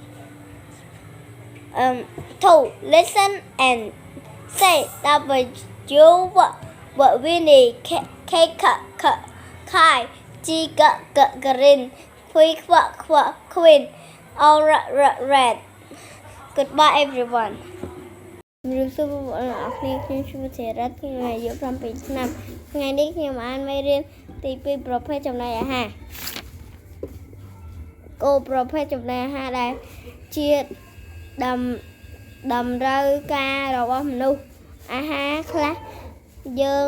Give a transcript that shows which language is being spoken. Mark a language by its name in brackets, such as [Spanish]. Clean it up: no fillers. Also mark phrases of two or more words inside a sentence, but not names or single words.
[English] 2, listen and say W Winnie K G green queen all red. Goodbye everyone. [Khmer] ជំរាបសួរបងប្អូនអរគ្នាខ្ញុំឈ្មោះធីរ៉ាត់ខ្ញុំអាយុ7ឆ្នាំថ្ងៃនេះខ្ញុំអានមេរៀនទី2ប្រភេទចំណីអាហារគោលប្រភេទចំណីអាហារដែលជាតម្រូវការរបស់មនុស្សអាហារខ្លះយើង